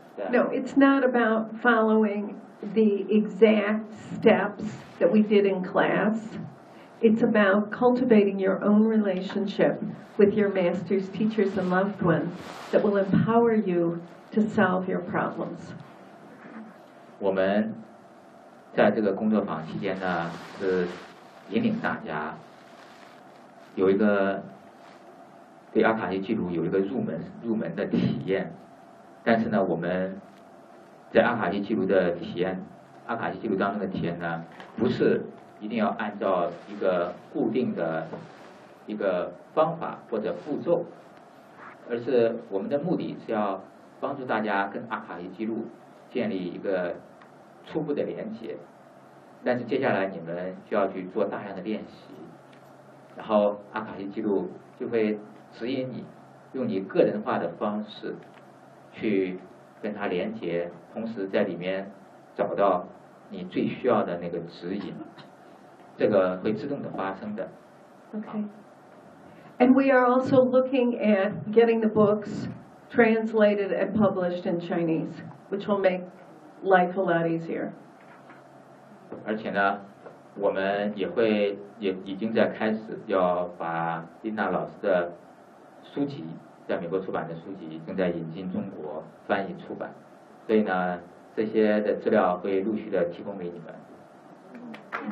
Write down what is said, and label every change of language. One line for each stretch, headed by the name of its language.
English: No, it's not about following the exact steps that we did in class. It's about cultivating your own relationship with your masters, teachers, and loved ones that will empower you to solve your problems.
Chinese: 我们在这个工作坊期间呢，是引领大家有一个对阿卡西记录有一个入门的体验。但是呢，我们在阿卡西记录的体验，阿卡西记录当中的体验呢，不是一定要按照一个固定的一个方法或者步骤，而是我们的目的是要帮助大家跟阿卡西记录建立一个初步的连接。但是接下来你们就要去做大量的练习，然后阿卡西记录就会指引你用你个人化的方式去跟它连接，同时在里面找到你最需要的那个指引，这个会自动的发生的。
English: Okay. And we are also looking at getting the books translated and published in Chinese, which will make life a lot easier.
Chinese: 而且呢，我们也会也已经在开始要把丽娜老师的书籍。在美国出版的书籍正在引进中国翻译出版，所以呢，这些的资料会陆续的提供给你们。